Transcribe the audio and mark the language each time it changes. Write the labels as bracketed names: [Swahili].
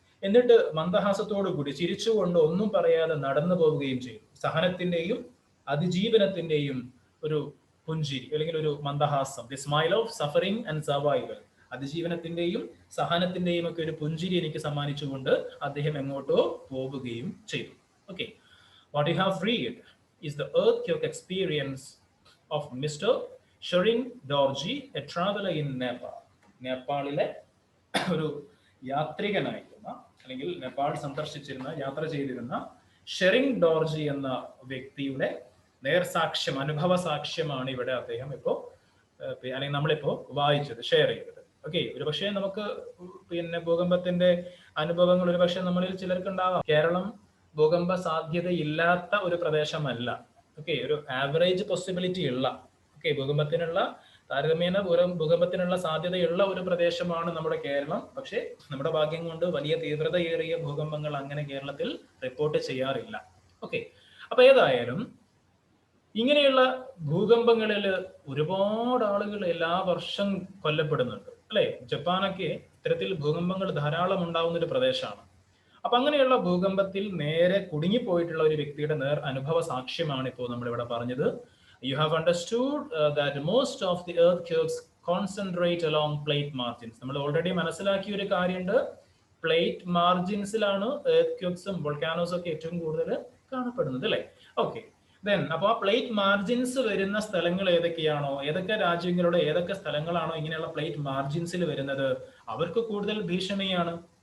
[Malayalam] എന്നിട്ട് മന്ദഹാസത്തോടു കൂടി ചിരിച്ചുകൊണ്ട് ഒന്നും പറയാതെ നടന്നു പോവുകയും ചെയ്തു. സഹനത്തിന്റെയും അതിജീവനത്തിന്റെയും ഒരു പുഞ്ചിരി അല്ലെങ്കിൽ ഒരു മന്ദഹാസം, [English] The smile of suffering and survival. [Malayalam] അതിജീവനത്തിന്റെയും സഹനത്തിന്റെയും ഒക്കെ ഒരു പുഞ്ചിരി എനിക്ക് സമ്മാനിച്ചുകൊണ്ട് അദ്ദേഹം എങ്ങോട്ടോ പോവുകയും ചെയ്തു. [English] Okay, what you have read is the earthquake experience of Mr. Shering Dorji, a traveler in Nepal. [Malayalam] നേപ്പാളിലെ ഒരു യാത്രികനായിരുന്ന അല്ലെങ്കിൽ നേപ്പാൾ സന്ദർശിച്ചിരുന്ന, യാത്ര ചെയ്തിരുന്ന ഷെറിംഗ് ഡോർജി എന്ന വ്യക്തിയുടെ നേർസാക്ഷ്യം, അനുഭവ സാക്ഷ്യമാണ് ഇവിടെ അദ്ദേഹം അല്ലെങ്കിൽ നമ്മളിപ്പോ വായിച്ചത്, ഷെയർ ചെയ്തത്. ഓക്കെ, ഒരു പക്ഷേ നമുക്ക് ഭൂകമ്പത്തിന്റെ അനുഭവങ്ങൾ ഒരു പക്ഷേ നമ്മളിൽ ചിലർക്ക് ഉണ്ടാവാം. കേരളം ഭൂകമ്പ സാധ്യതയില്ലാത്ത ഒരു പ്രദേശമല്ല. ഓക്കെ, ഒരു ആവറേജ് പോസിബിലിറ്റി ഉള്ള, ഓക്കെ, താരതമ്യേന ഭൂകമ്പത്തിനുള്ള സാധ്യതയുള്ള ഒരു പ്രദേശമാണ് നമ്മുടെ കേരളം. പക്ഷേ നമ്മുടെ ഭാഗ്യം കൊണ്ട് വലിയ തീവ്രതയേറിയ ഭൂകമ്പങ്ങൾ അങ്ങനെ കേരളത്തിൽ റിപ്പോർട്ട് ചെയ്യാറില്ല. ഓക്കെ, അപ്പൊ ഏതായാലും ഇങ്ങനെയുള്ള ഭൂകമ്പങ്ങളിൽ ഒരുപാട് ആളുകൾ എല്ലാ വർഷം കൊല്ലപ്പെടുന്നുണ്ട് അല്ലെ. ജപ്പാനൊക്കെ ഇത്തരത്തിൽ ഭൂകമ്പങ്ങൾ ധാരാളം ഉണ്ടാവുന്ന ഒരു പ്രദേശമാണ്. അപ്പൊ അങ്ങനെയുള്ള ഭൂകമ്പത്തിൽ നേരെ കുടുങ്ങിപ്പോയിട്ടുള്ള ഒരു വ്യക്തിയുടെ അനുഭവ സാക്ഷ്യമാണ് ഇപ്പോൾ നമ്മളിവിടെ പറഞ്ഞത്. [English] You have understood that most of the earthquakes concentrate along plate margins. [Malayalam] നമ്മൾ ഓൾറെഡി മനസ്സിലാക്കിയ ഒരു കാര്യമുണ്ട്, പ്ലേറ്റ് മാർജിൻസിലാണ് earthquakes വോൾക്കാനോസ് ഒക്കെ ഏറ്റവും കൂടുതൽ കാണപ്പെടുന്നത് അല്ലെ. ഓക്കെ, അപ്പൊ ആ പ്ലേറ്റ് മാർജിൻസ് വരുന്ന സ്ഥലങ്ങൾ ഏതൊക്കെയാണോ, ഏതൊക്കെ രാജ്യങ്ങളുടെ ഏതൊക്കെ സ്ഥലങ്ങളാണോ ഇങ്ങനെയുള്ള പ്ലേറ്റ് മാർജിൻസിൽ വരുന്നത്, അവർക്ക് കൂടുതൽ ഭീഷണിയാണ്.